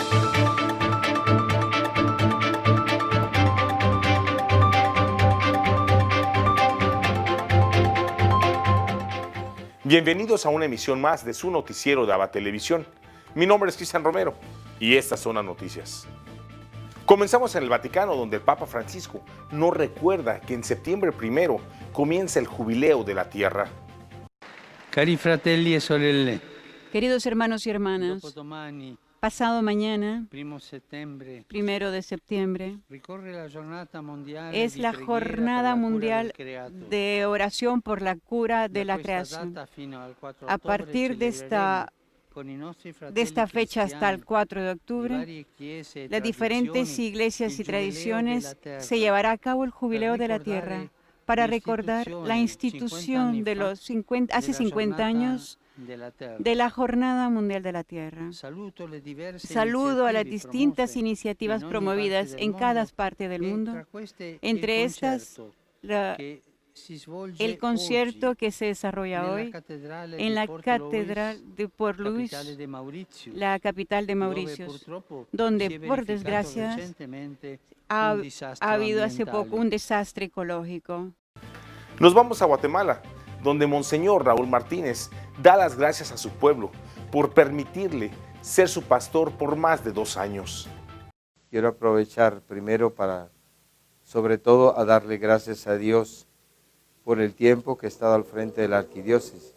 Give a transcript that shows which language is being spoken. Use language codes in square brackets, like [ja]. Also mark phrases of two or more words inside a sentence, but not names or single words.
[es] Bienvenidos a una emisión más de su noticiero de Aba Televisión. Mi nombre es Cristian Romero y estas son las noticias. Comenzamos en el Vaticano, donde el Papa Francisco nos recuerda que en septiembre 1 comienza el jubileo de la Tierra. [it] Cari fratelli e sorelle, [es] Queridos hermanos y hermanas, [it] dopodomani, [es] pasado mañana, [it] 1 settembre, [es] 1 de septiembre, [it] ricorre la giornata mondiale [es] es [it] di [es] la [it] preghiera per [es] jornada [it] la cura [es] mundial [it] del creato. [es] de oración por la cura de [it] Da [es] la [it] questa [es] creación. [it] data fino al 4 [es] A [it] ottobre [es] partir de [it] celebreremo con i nostri fratelli [es] esta fecha hasta el [it] cristiani [es] 4 de [it] di [es] octubre, [it] varie chiese e [es] las diferentes [it] tradizioni [es] iglesias [it] il [es] y [it] Giubileo [es] tradiciones [it] della Terra, [es] se llevará a cabo el [it] per [es] jubileo de la [it] ricordare [es] tierra para recordar la [it] 50 anni [es] institución de [it] fa [es] los 50, hace [it] della [es] 50 [it] giornata [es] años [it] della Terra. [es] de la Jornada Mundial de la Tierra. [it] Saluto le diverse [es] Saludo a las [it] iniziative [es] distintas [it] promosse [es] iniciativas [it] in ogni [es] promovidas [it] parte del [es] en cada [it] mondo [es] parte del [it] e [es] mundo. [it] tra queste [es] Entre [it] il [es] estas, [it] concerto [es] la- [it] che si svolge [es] el concierto [it] oggi [es] que se desarrolla [it] nella [es] hoy [it] cattedrale [es] en [it] di [es] la [it] Port [es] Catedral [it] Louis, [es] de Port [it] capitale [es] Louis, [it] de Mauritius, [es] la capital de [it] dove [es] Mauritius, [it] purtroppo [es] donde [it] si è [es] por [it] verificato [es] desgracia [it] recentemente [es] ha, [it] un [es] ha [it] disastro [es] habido hace poco [it] ambientale. [es] un desastre ecológico. Nos vamos a Guatemala, donde Monseñor Raúl Martínez da las gracias a su pueblo por permitirle ser su pastor por más de 2 años. Quiero aprovechar primero para, sobre todo, a darle gracias a Dios por el tiempo que he estado al frente de la arquidiócesis.